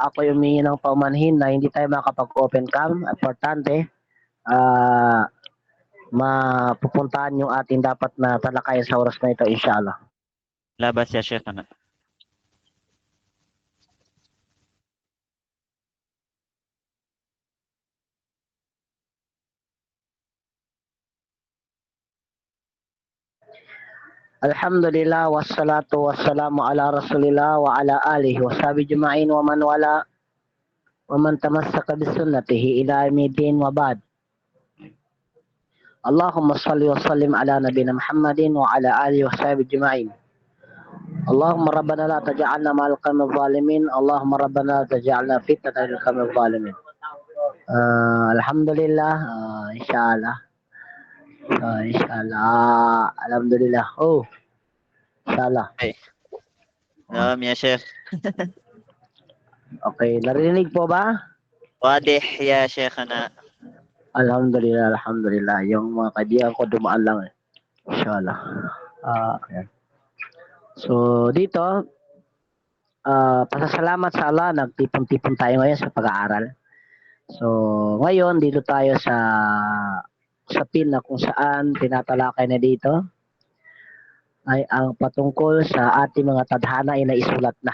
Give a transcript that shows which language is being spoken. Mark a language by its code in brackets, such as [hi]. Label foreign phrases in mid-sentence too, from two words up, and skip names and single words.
[tl] Ako yung humingi ng paumanhin na hindi tayo makapag-open cam. Importante, mapupuntahan yung ating dapat na talakayan sa oras na ito, inshallah. [ar] لا بأس يا شيخنا. الحمد لله، والصلاة والسلام على رسول الله وعلى آله وصحبه أجمعين ومن والى ومن تمسك بسنته إلى يوم الدين وبعد. اللهم صل وسلم على نبينا محمد وعلى آله وصحبه أجمعين. اللهم ربنا لا تجعلنا مع القوم الظالمين. اللهم ربنا لا تجعلنا فتنة للقوم الظالمين. الحمد لله، إن شاء الله. إن شاء الله. الحمد لله. أوه، إن شاء الله. نعم يا شيخ. [tl] Okay, narinig po ba? [ar] واضح يا شيخنا. الحمد لله، الحمد لله. [tl] Yung mga kaibigan ko dumaan lang eh. Inshallah. Ayan. So, dito, pasasalamat sa Allah, nagtipon-tipon tayo ngayon sa pag-aaral. So, ngayon, dito tayo sa pin na kung saan tinatalakay na dito ay ang patungkol sa ating mga tadhana ay naisulat na.